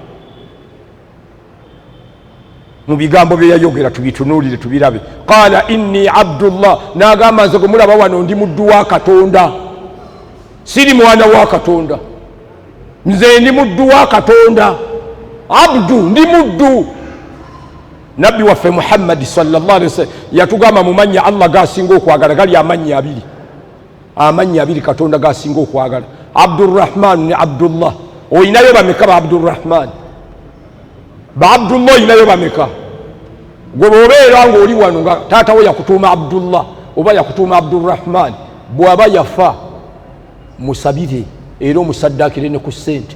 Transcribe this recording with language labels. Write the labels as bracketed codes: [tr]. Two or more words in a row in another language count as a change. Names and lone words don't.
[lg] Mu bigambo bye yayogera tubitunuulire tubirabe. [ar] قال إني عبد الله, [lg] n'agamba nze gwe mulaba wano ndi muddu wa Katonda, siri mwana wa Katonda, nze ndi muddu wa Katonda. Abdu, ndi muddu. Nabbi waffe Muhammad [ar] صلى الله عليه وسلم [lg] yatugamba mu mannya Allah gasinga okwagala gali amannya abiri, amannya abiri Katonda gasinga okwagala, Abdurrahman ne Abdullah. Oyinayo bameka ba Abdurrahman? Ba Abdullah oyinayo bameka? Gwe bw'obeera ng'oli wano nga taata we yakutuuma Abdullah oba yakutuuma Abdurrahman, bw'aba yafa musabire era omusaddaakire ne ku ssente.